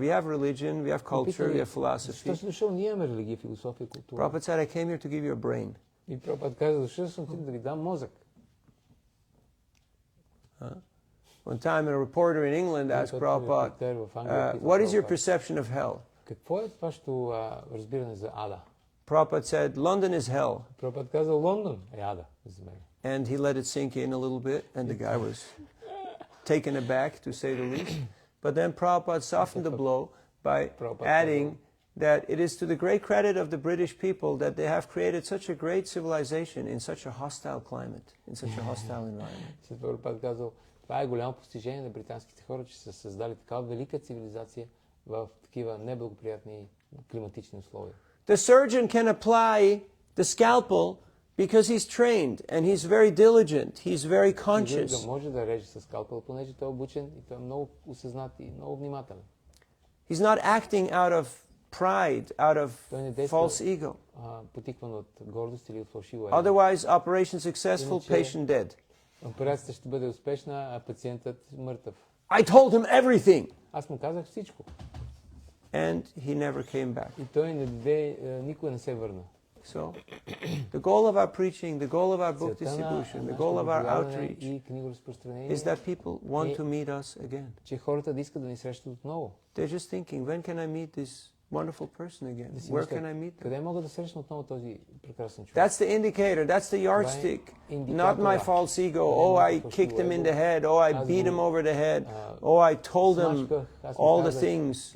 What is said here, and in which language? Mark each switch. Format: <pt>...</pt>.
<en>We have religion, we have culture, we have philosophy. Prabhupada said, I came here to give you a brain.</en> <bg>И Прабхупад каза, дошъл съм тук да ви дам мозък.</bg> <en>One time a reporter in England asked Prabhupada, what is your perception of hell?</en> <bg>Какво е вашето разбиране за ада?</bg> <en>Prabhupada said, London is hell.</en> <bg>Прабхупад каза, Лондон е ада за мен.</bg> <en>And he let it sink in a little bit, and the guy was taken aback, to say the least. But then Prabhupada softened the blow by adding that it is to the great credit of the British people that they have created such a great civilization in such a hostile climate, in such a hostile environment.</en> <bg>Прабхупад казал, това е голямо постижение на британските хора, че са създали такава велика цивилизация в такива неблагоприятни климатични условия.</bg> <en>The surgeon can apply the scalpel because he's trained and he's very diligent, he's very conscious.</en> <bg>Може да реже с скалпел, понеже той е обучен и той е много осъзнат и много внимателен.</bg> <en>He's not acting out of pride, out of false ego.</en> <bg>Потикван от гордост или от фалшиво.</bg> <en>Otherwise, operation successful, patient dead.</en> <bg>Операцията ще бъде успешна, а пациентът мъртъв.</bg> <en>I told him everything.</en> <bg>Аз му казах всичко.</bg> <en>And he never came back.</en> <bg>И той никога не се върна.</bg> <en>So, the goal of our preaching, the goal of our book distribution, the goal of our outreach is that people want to meet us again.</en> <bg>Че хората да искат да ни срещат отново.</bg> <en>They're just thinking, when can I meet this wonderful person again? Where can I meet them?</en> <bg>Къде мога да срещна отново този прекрасен човек?</bg> <en>That's the indicator, that's the yardstick. Not my false ego. Oh, I kicked him in the head. Oh, I beat him over the head. Oh, I told him all the things.</en>